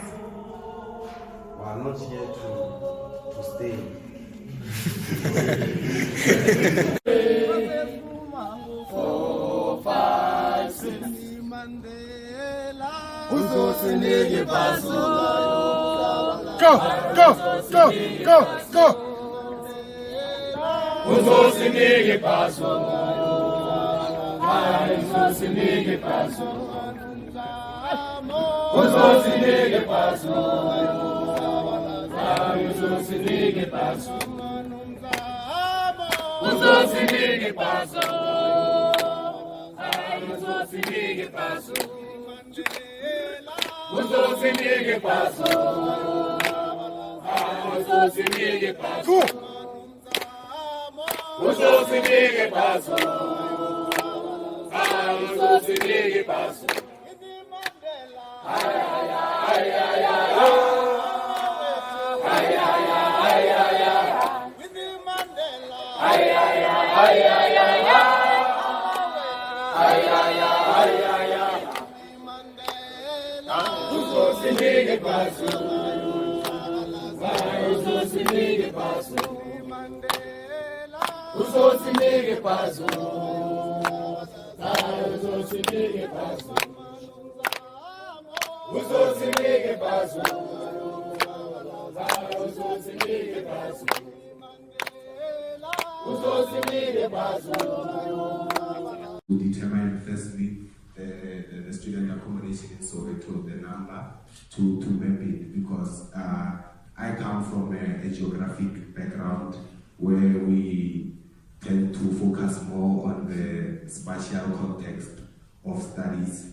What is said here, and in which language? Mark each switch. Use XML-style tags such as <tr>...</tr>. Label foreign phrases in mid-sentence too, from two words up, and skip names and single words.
<en>We are not here to stay. Go!</en> <zu>Uzosinike paso. Uzosinike paso. Uzosinike paso. Uzosinike paso. Uzosinike paso. Uzosinike paso. Uzosinike paso. Uzosinike paso. Uzosinike paso. Uzosinike paso. Ay ay ay ay ay. Ay ay ay ay ay. Ay ay ay ay ay. Ay ay ay ay ay. Uzosinike paso. Uzosinike paso. Uzosinike paso. Uzosinike paso. Uzosinike paso. Uzosinike paso. Uzosinike paso.</zu> <en>To determine firstly the student accommodation in Soweto, the number to map it, because I come from a geographic background where we tend to focus more on the spatial context of studies.</en>